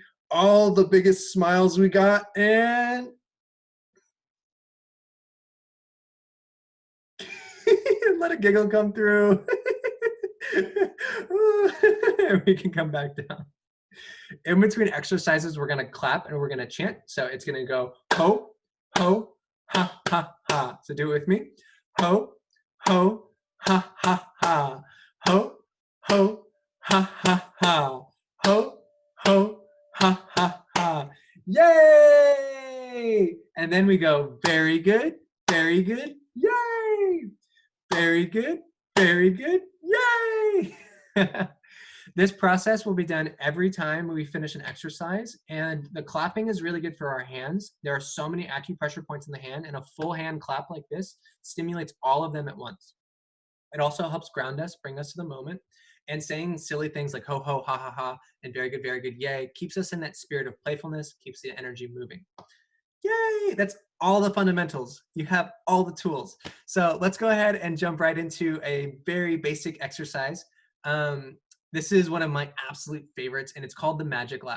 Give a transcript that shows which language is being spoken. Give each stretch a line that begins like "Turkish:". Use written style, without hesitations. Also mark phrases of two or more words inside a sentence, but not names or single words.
English: All the biggest smiles we got, and let a giggle come through. We can come back down. In between exercises, we're going to clap and we're going to chant. So it's going to go ho, ho, ha, ha, ha. So do it with me. Ho, ho, ha, ha, ha. Ho, ho, ha, ha, ha. Ho, ho, ha, ha, ha. Yay! And then we go very good, yay! Very good, yay! This process will be done every time we finish an exercise, and the clapping is really good for our hands. There are so many acupressure points in the hand, and a full hand clap like this stimulates all of them at once. It also helps ground us, bring us to the moment, and saying silly things like ho ho, ha ha ha, and very good, yay, keeps us in that spirit of playfulness, keeps the energy moving. Yay! That's all the fundamentals. You have all the tools. So let's go ahead and jump right into a very basic exercise. This is one of my absolute favorites, and it's called the Magic Laugh.